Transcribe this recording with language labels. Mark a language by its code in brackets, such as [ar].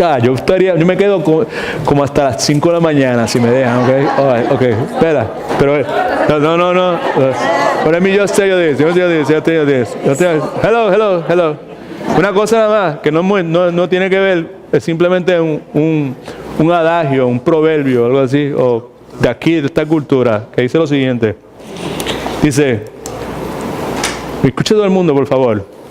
[es] Yo me quedo como hasta las 5 de la mañana si me dejan, ¿ok? Espera, pero no. [en] Let me just tell you this. Hello. [es] Una cosa nada más, que no tiene que ver, es simplemente un adagio, un proverbio, algo así, o de aquí, de esta cultura, que dice lo siguiente. Dice, escuche todo el mundo, por favor.